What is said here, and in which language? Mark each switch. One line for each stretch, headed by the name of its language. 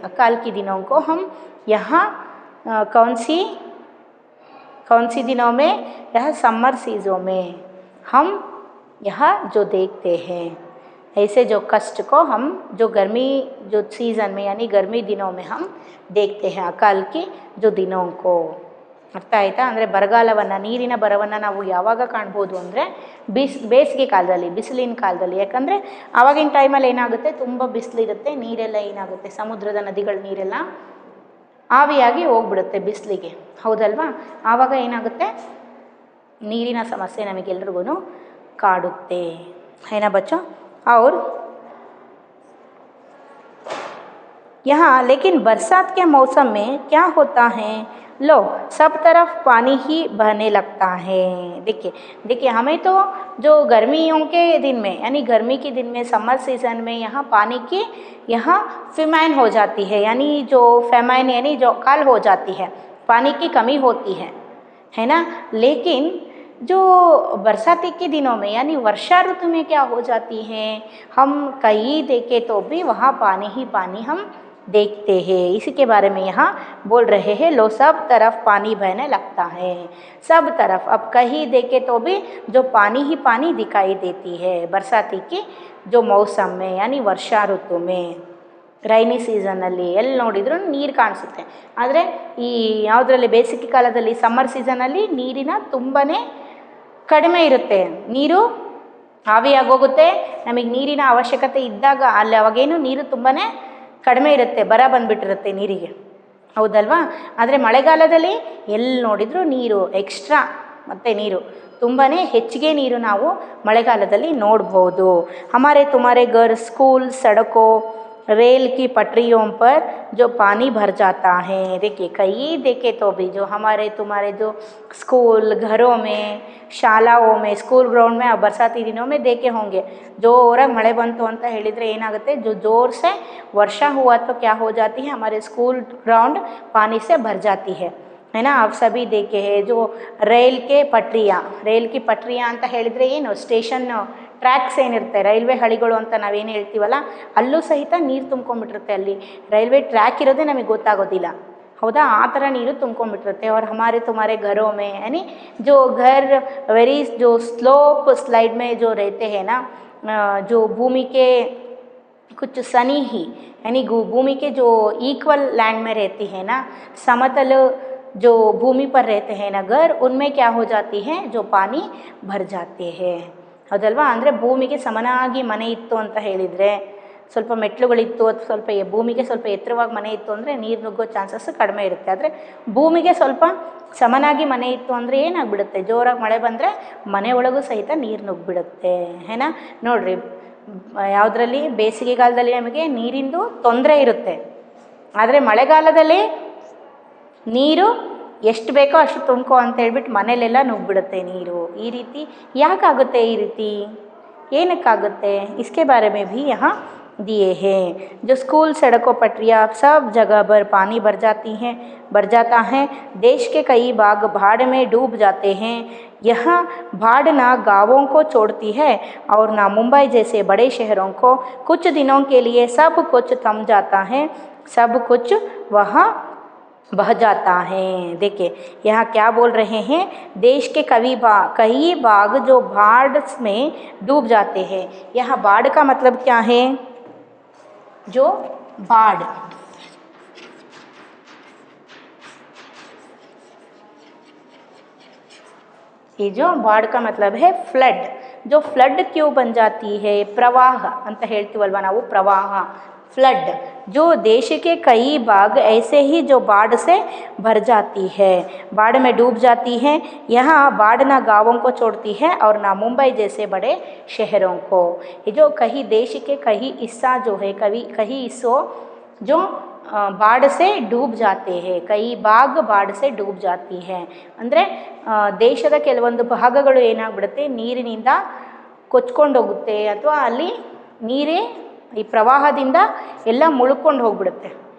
Hindi: अकाल की दिनों को हम यहाँ कौन सी दिनों में, यह समर सीज़न में हम यहाँ जो देखते हैं, ऐसे जो कष्ट को हम जो गर्मी जो सीज़न में यानी गर्मी दिनों में हम देखते हैं, अकाल की जो दिनों को।
Kannada: ಅರ್ಥ ಆಯಿತಾ? ಅಂದರೆ ಬರಗಾಲವನ್ನು, ನೀರಿನ ಬರವನ್ನು ನಾವು ಯಾವಾಗ ಕಾಣ್ಬೋದು ಅಂದರೆ ಬೇಸಿಗೆ ಕಾಲದಲ್ಲಿ, ಬಿಸಿಲಿನ ಕಾಲದಲ್ಲಿ. ಯಾಕಂದರೆ ಆವಾಗಿನ ಟೈಮಲ್ಲಿ ಏನಾಗುತ್ತೆ, ತುಂಬ ಬಿಸಿಲಿರುತ್ತೆ, ನೀರೆಲ್ಲ ಏನಾಗುತ್ತೆ, ಸಮುದ್ರದ ನದಿಗಳ ನೀರೆಲ್ಲ ಆವಿಯಾಗಿ ಹೋಗ್ಬಿಡುತ್ತೆ ಬಿಸಿಲಿಗೆ, ಹೌದಲ್ವಾ? ಆವಾಗ ಏನಾಗುತ್ತೆ, ನೀರಿನ ಸಮಸ್ಯೆ ನಮಗೆಲ್ರಿಗೂ ಕಾಡುತ್ತೆ, ಏನಾ ಬಚ್ಚೋ?
Hindi: और यहाँ लेकिन बरसात के मौसम में क्या होता है, लो सब तरफ पानी ही बहने लगता है। देखिए हमें तो जो गर्मियों के दिन में यानी गर्मी के दिन में समर सीज़न में यहाँ पानी की यहाँ फेमाइन हो जाती है, यानी जो फेमाइन यानी जो अकाल हो जाती है, पानी की कमी होती है ना? लेकिन जो बरसाती के दिनों में यानी वर्षा ऋतु में क्या हो जाती है, हम कहीं देखें तो भी वहाँ पानी ही पानी हम देखते हैं। इसी के बारे में यहाँ बोल रहे हैं, लो सब तरफ पानी बहने लगता है, सब तरफ अब कहीं देखे तो भी जो पानी ही पानी दिखाई देती है बरसाती की जो मौसम में यानी वर्षा ऋतु में।
Kannada: ರೈನಿ ಸೀಸನ್ನಲ್ಲಿ ಎಲ್ಲಿ ನೋಡಿದರೂ ನೀರು ಕಾಣಿಸುತ್ತೆ, ಆದರೆ ಈ ಯಾವುದರಲ್ಲಿ ಬೇಸಿಗೆ ಕಾಲದಲ್ಲಿ ಸಮ್ಮರ್ ಸೀಸನಲ್ಲಿ ನೀರಿನ ತುಂಬಾ ಕಡಿಮೆ ಇರುತ್ತೆ, ನೀರು ಆವಿಯಾಗೋಗುತ್ತೆ, ನಮಗೆ ನೀರಿನ ಅವಶ್ಯಕತೆ ಇದ್ದಾಗ ಅಲ್ಲಿ ಅವಾಗೇನು ನೀರು ತುಂಬಾ ಕಡಿಮೆ ಇರುತ್ತೆ, ಬರ ಬಂದುಬಿಟ್ಟಿರುತ್ತೆ ನೀರಿಗೆ, ಹೌದಲ್ವಾ? ಆದರೆ ಮಳೆಗಾಲದಲ್ಲಿ ಎಲ್ಲಿ ನೋಡಿದರೂ ನೀರು ಎಕ್ಸ್ಟ್ರಾ, ಮತ್ತು ನೀರು ತುಂಬಾ ಹೆಚ್ಚಿಗೆ ನೀರು ನಾವು ಮಳೆಗಾಲದಲ್ಲಿ ನೋಡ್ಬೋದು।
Hindi: ಹಮಾರೆ ತುಮಾರೆ ಘರ್, ಸ್ಕೂಲ್, ಸಡಕೋ, रेल की पटरियों पर जो पानी भर जाता है। देखिए कई देखे तो भी जो हमारे तुम्हारे जो स्कूल, घरों में, ಶಾಲಾओं में, स्कूल ग्राउंड में अब बरसाती दिनों में देखे होंगे,
Kannada: जोराಗಿ ಮಳೆ ಬಂತು ಅಂತ ಹೇಳಿದರೆ ಏನಾಗುತ್ತೆ,
Hindi: जो जोर से वर्षा हुआ तो क्या हो जाती है, हमारे स्कूल ग्राउंड पानी से भर जाती है ना? आप सभी देखे हैं जो रेल की पटरियाँ
Kannada: ಅಂತ ಹೇಳಿದರೆ ಏನು, ಸ್ಟೇಷನ್ ಟ್ರ್ಯಾಕ್ಸ್ ಏನಿರುತ್ತೆ, ರೈಲ್ವೆ ಹಳಿಗಳು ಅಂತ ನಾವೇನು ಹೇಳ್ತೀವಲ್ಲ, ಅಲ್ಲೂ ಸಹಿತ ನೀರು ತುಂಬ್ಕೊಂಡ್ಬಿಟ್ಟಿರುತ್ತೆ, ಅಲ್ಲಿ ರೈಲ್ವೆ ಟ್ರ್ಯಾಕ್ ಇರೋದೇ ನಮಗೆ ಗೊತ್ತಾಗೋದಿಲ್ಲ, ಹೌದಾ? ಆ ಥರ ನೀರು ತುಂಬ್ಕೊಂಡ್ಬಿಟ್ಟಿರುತ್ತೆ।
Hindi: और हमारे तुम्हारे घरों में यानी जो घर वेरी जो स्लोप स्लाइड में जो रहते हैं ना, जो भूमि के कुछ सनी ही यानी भूमि के जो इक्वल लैंड में रहती है ना, समतल जो भूमि पर रहते हैं ना घर, उनमें क्या हो जाती है, जो पानी भर जाते हैं,
Kannada: ಹೌದಲ್ವಾ? ಅಂದರೆ ಭೂಮಿಗೆ ಸಮನಾಗಿ ಮನೆ ಇತ್ತು ಅಂತ ಹೇಳಿದರೆ, ಸ್ವಲ್ಪ ಮೆಟ್ಲುಗಳಿತ್ತು ಅಥವಾ ಸ್ವಲ್ಪ ಭೂಮಿಗೆ ಸ್ವಲ್ಪ ಎತ್ತರವಾಗಿ ಮನೆ ಇತ್ತು ಅಂದರೆ ನೀರು ನುಗ್ಗೋ ಚಾನ್ಸಸ್ ಕಡಿಮೆ ಇರುತ್ತೆ, ಆದರೆ ಭೂಮಿಗೆ ಸ್ವಲ್ಪ ಸಮನಾಗಿ ಮನೆ ಇತ್ತು ಅಂದರೆ ಏನಾಗ್ಬಿಡುತ್ತೆ, ಜೋರಾಗಿ ಮಳೆ ಬಂದರೆ ಮನೆ ಒಳಗೂ ಸಹಿತ ನೀರು ನುಗ್ಗಿಬಿಡುತ್ತೆ, ಏನಾ? ನೋಡಿರಿ, ಯಾವುದರಲ್ಲಿ ಬೇಸಿಗೆಗಾಲದಲ್ಲಿ ನಮಗೆ ನೀರಿಂದು ತೊಂದರೆ ಇರುತ್ತೆ, ಆದರೆ ಮಳೆಗಾಲದಲ್ಲಿ ನೀರು ಎಷ್ಟು ಬೇಕೋ ಅಷ್ಟು ತುಂಬ್ಕೊ ಅಂತ ಹೇಳ್ಬಿಟ್ಟು ಮನೇಲೆಲ್ಲ ನುಗ್ಗಿಬಿಡುತ್ತೆ ನೀರು. ಈ ರೀತಿ ಯಾಕಾಗುತ್ತೆ? ಈ ರೀತಿ ಏನಕ್ಕಾಗುತ್ತೆ?
Hindi: इसके बारे में भी यहाँ दिए हैं। जो स्कूल सड़कों पटरियाँ सब जगह पर पानी भर जाता है। देश के कई भाग बाढ़ में डूब जाते हैं। यहाँ बाढ़ ना गाँवों को छोड़ती है और ना मुंबई जैसे बड़े शहरों को। कुछ दिनों के लिए सब कुछ थम जाता है, सब कुछ वहाँ बह जाता है। देखिए यहाँ क्या बोल रहे हैं, देश के कई भाग जो बाढ़ में डूब जाते हैं। यहाँ बाढ़ का मतलब क्या है? जो बाढ़, ये जो बाढ़ का मतलब है फ्लड। जो फ्लड क्यों बन जाती है?
Kannada: प्रवाह ಅಂತ ಹೇಳ್ತೀವಲ್ವ ನಾವು, ಪ್ರವಾಹ, फ्लड।
Hindi: जो देश के कई भाग ऐसे ही जो बाढ़ से भर जाती है, बाढ़ में डूब जाती है। यहाँ बाढ़ ना गाँवों को छोड़ती है और ना मुंबई जैसे बड़े शहरों को। ये जो कहीं देश के कहीं हिस्सा जो है, कहीं हिस्सों जो बाढ़ से डूब जाते हैं, कई भाग बाढ़ से डूब जाती है
Kannada: ಅಂದರೆ ದೇಶದ ಕೆಲವೊಂದು ಭಾಗಗಳು ಏನಾಗ್ಬಿಡುತ್ತೆ, ನೀರಿನಿಂದ ಕೊಚ್ಕೊಂಡು ಹೋಗುತ್ತೆ, ಅಥವಾ ಅಲ್ಲಿ ನೀರೇ ಈ ಪ್ರವಾಹದಿಂದ ಎಲ್ಲ ಮುಳ್ಕೊಂಡು ಹೋಗ್ಬಿಡುತ್ತೆ.